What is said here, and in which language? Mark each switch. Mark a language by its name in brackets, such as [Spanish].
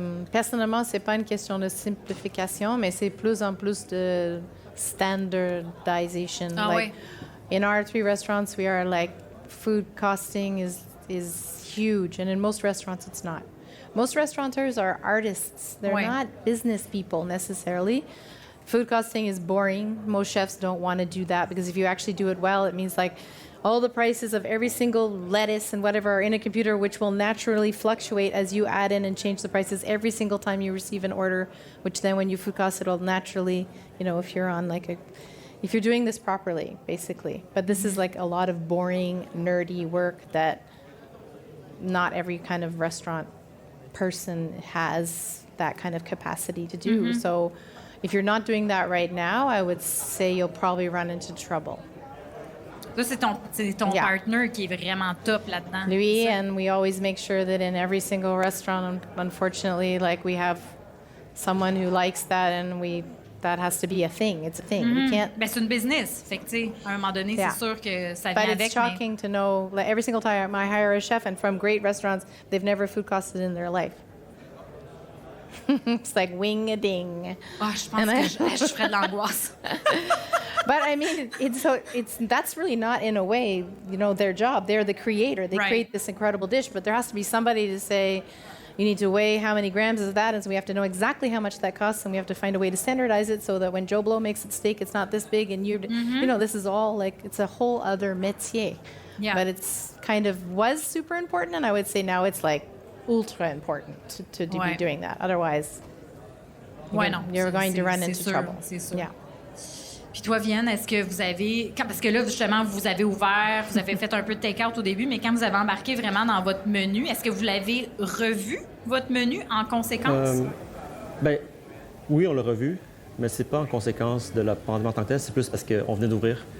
[French] Personnellement, c'est pas une question de simplification, mais c'est plus en plus de standardization. Ah, [English] like, in our 3 restaurants, we are like, food costing is huge, and in most restaurants, it's not. Most restaurateurs are artists. They're not business people necessarily. Food costing is boring. Most chefs don't want to do that because if you actually do it well, it means like all the prices of every single lettuce and whatever are in a computer, which will naturally fluctuate as you add in and change the prices every single time you receive an order, which then when you food cost, it'll naturally, if you're on if you're doing this properly, basically. But this is like a lot of boring, nerdy work that not every kind of restaurant person has that kind of capacity to do. Mm-hmm. So if you're not doing that right now, I would say you'll probably run into trouble. [French] Ça, c'est ton partner qui est vraiment top là-dedans. [English] Lui, and we always make sure that in every single restaurant, unfortunately, like we have someone who likes that, and that has to be a thing. It's a thing. Mm-hmm. We can't. [French] Ben, c'est une business. Fait que, tu sais, à un moment donné, c'est sûr que ça vient avec. [English] But it's shocking to know, like every single time I hire a chef, and from great restaurants, they've never food costed in their life. It's like wing-a-ding. [French] Oh, je pense que je ferais de l'angoisse. [English] But I mean, that's really not in a way, their job. They're the creator. They create this incredible dish, but there has to be somebody to say, you need to weigh how many grams is that, and so we have to know exactly how much that costs, and we have to find a way to standardize it so that when Joe Blow makes its steak, it's not this big, and this is all like, it's a whole other métier. Yeah. But it's was super important, and I would say now it's like ultra important to be doing that. Otherwise, [French] Ouais, non. [English] You're going to run [French] c'est [English] into [French] sûr, [English] trouble. [French] c'est sûr. [English] Yeah. [French] Puis toi, Vienne, est-ce que vous avez... Parce que là, justement, vous avez ouvert, vous avez fait un peu de take-out au début, mais quand vous avez embarqué vraiment dans votre menu, est-ce que vous l'avez revu, votre menu, en conséquence? Ben, oui, on l'a revu, mais c'est pas en conséquence de la pandémie en tant que telle, c'est plus parce qu'on venait d'ouvrir.